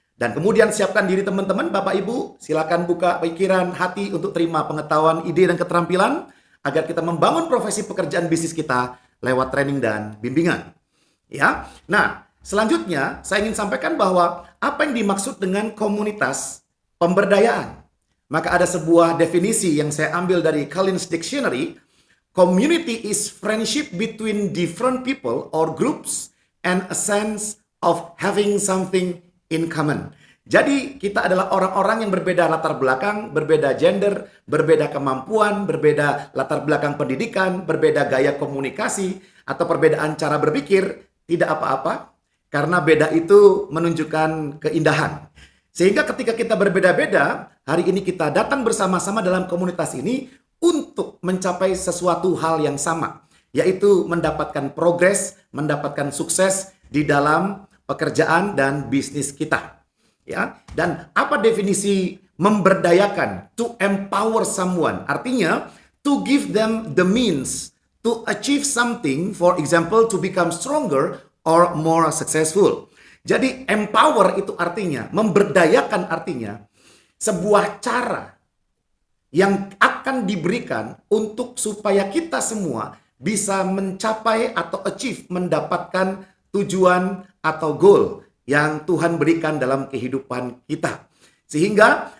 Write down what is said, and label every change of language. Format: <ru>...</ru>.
<id>Dan kemudian siapkan diri teman-teman, Bapak Ibu, silakan buka pikiran, hati untuk terima pengetahuan, ide, dan keterampilan agar kita membangun profesi pekerjaan bisnis kita lewat training dan bimbingan. Ya, nah selanjutnya saya ingin sampaikan bahwa apa yang dimaksud dengan komunitas pemberdayaan. Maka ada sebuah definisi yang saya ambil dari Collins Dictionary.</id> <en>Community is friendship between different people or groups and a sense of having something in common.</en> <id>Jadi kita adalah orang-orang yang berbeda latar belakang, berbeda gender, berbeda kemampuan, berbeda latar belakang pendidikan, berbeda gaya komunikasi, atau perbedaan cara berpikir. Tidak apa-apa, karena beda itu menunjukkan keindahan. Sehingga ketika kita berbeda-beda, hari ini kita datang bersama-sama dalam komunitas ini untuk mencapai sesuatu hal yang sama, yaitu mendapatkan progres, mendapatkan sukses di dalam pekerjaan dan bisnis kita. Ya, dan apa definisi memberdayakan?</id> <en>To empower someone,</en> <id>artinya</id> <en>to give them the means to achieve something, for example, to become stronger or more successful.</en> <id>Jadi empower itu artinya, memberdayakan artinya sebuah cara yang akan diberikan untuk supaya kita semua bisa mencapai atau achieve, mendapatkan tujuan atau goal yang Tuhan berikan dalam kehidupan kita. Sehingga</id>